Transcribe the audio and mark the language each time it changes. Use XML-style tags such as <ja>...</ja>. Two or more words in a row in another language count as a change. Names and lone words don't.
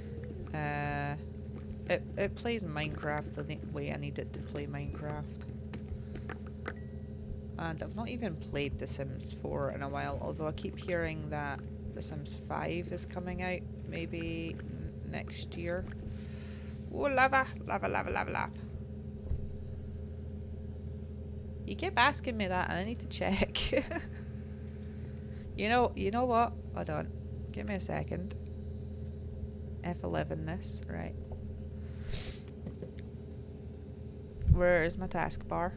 <en>It plays Minecraft the way I need it to play Minecraft. And I've not even played The Sims 4 in a while, although I keep hearing that The Sims 5 is coming out maybe next year. Oh, lava, lava, lava, lava, lava. You keep asking me that and I need to check. You know what? Hold on. Give me a second. F11 this, right. Where is my taskbar?</en>